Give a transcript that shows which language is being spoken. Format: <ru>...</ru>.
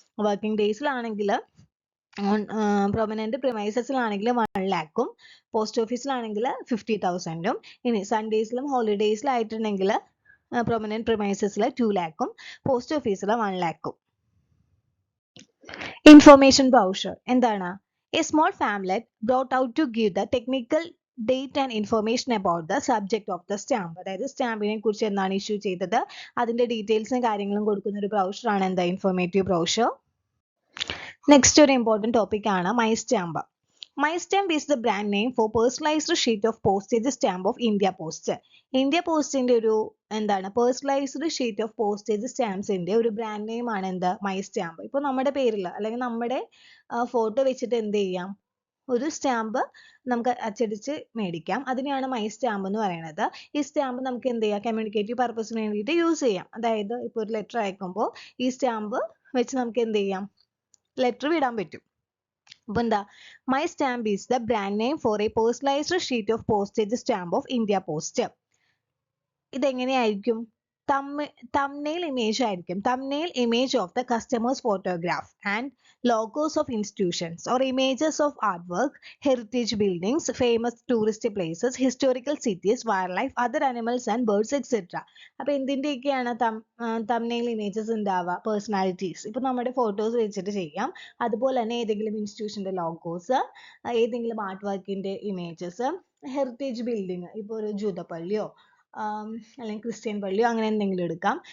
<ml>Working ഡേയ്സിലാണെങ്കിൽ prominent പ്രിമൈസസിലാണെങ്കിൽ 1 lakhും post ഓഫീസിലാണെങ്കിൽ 50,000ഉം. ഇനി സൺഡേസിലും ഹോളിഡേയ്സിലായിട്ടുണ്ടെങ്കിൽ prominent പ്രിമൈസസിൽ 2 lakhും post ഓഫീസിൽ 1 lakhും.</ml> <en>information brochure</en> <ml>എന്താണ്,</ml> <en>a small pamphlet brought out to give the technical date and information about the subject of the stamp.</en> <ml>അതായത് സ്റ്റാമ്പിനെ കുറിച്ച് എന്താണ് issue ചെയ്തത്, അതിന്റെ ഡീറ്റെയിൽസും കാര്യങ്ങളും കൊടുക്കുന്ന ഒരു ബ്രൗഷർ ആണ് എന്താ, ഇൻഫോർമേറ്റീവ് ബ്രൗഷർ. നെക്സ്റ്റ് ഒരു ഇമ്പോർട്ടൻറ്റ് ടോപ്പിക് ആണ് my stamp.</ml> <en>My stamp is the brand name for personalised sheet of postage stamp of India Post.</en> <ml>India പോസ്റ്റിന്റെ ഒരു എന്താണ് പേഴ്സണലൈസ്ഡ് ഷീറ്റ് ഓഫ് പോസ്റ്റേജ് സ്റ്റാമ്പ്സിന്റെ ഒരു ബ്രാൻഡ് നെയിം ആണ് എന്ത്, മൈ സ്റ്റാമ്പ്. ഇപ്പോൾ നമ്മുടെ പേരിൽ അല്ലെങ്കിൽ നമ്മുടെ ഫോട്ടോ വെച്ചിട്ട് എന്ത് ചെയ്യാം, ഒരു സ്റ്റാമ്പ് നമുക്ക് അച്ചടിച്ച് മേടിക്കാം. അതിനെയാണ് മൈ സ്റ്റാമ്പ് എന്ന് പറയുന്നത്. ഈ സ്റ്റാമ്പ് നമുക്ക് എന്ത് ചെയ്യാം, കമ്മ്യൂണിക്കേറ്റീവ് പർപ്പസിന് വേണ്ടിയിട്ട് യൂസ് ചെയ്യാം. അതായത് ഇപ്പോൾ ഒരു ലെറ്റർ അയക്കുമ്പോൾ ഈ സ്റ്റാമ്പ് വെച്ച് നമുക്ക് എന്ത് ചെയ്യാം, ലെറ്റർ വിടാൻ പറ്റും. അപ്പോൾ എന്താ,</ml> <en>My stamp is the brand name for a personalised sheet of postage stamp of India Post.</en> <ml>ഇതെങ്ങനെയായിരിക്കും, thumbnail image ആയിരിക്കും.</ml> <en>thumbnail image of the customer's photograph and logos of institutions or images of artwork, heritage buildings, famous tourist places, historical cities, wildlife, other animals and birds, etc.</en> <ml>അപ്പോൾ എന്തിൻ്റെയൊക്കെയാണ് thumbnail images ഉണ്ടാവുക, personalities. ഇപ്പോൾ നമ്മുടെ photos വെച്ചിട്ട് ചെയ്യാം. അതുപോലെ തന്നെ ഏതെങ്കിലും ഇൻസ്റ്റിറ്റ്യൂഷൻ്റെ logos, ഏതെങ്കിലും ആർട്ട് വർക്കിൻ്റെ ഇമേജസ്, ഹെറിറ്റേജ് ബിൽഡിങ്, ഇപ്പോൾ ഒരു ജൂതപ്പള്ളിയോ അല്ലെങ്കിൽ ക്രിസ്ത്യൻ പള്ളിയോ അങ്ങനെ എന്തെങ്കിലും എടുക്കാം.</ml>